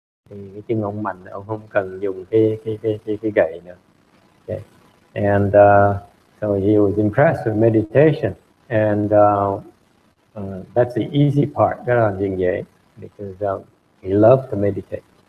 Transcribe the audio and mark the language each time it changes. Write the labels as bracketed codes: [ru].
[vi] thì cái chân ông mạnh, ông không cần dùng cái gậy nữa. Okay. [en] And so he was impressed with meditation, and that's the easy part. [vi] Cái là chuyện dễ, [en] because he loved to meditate.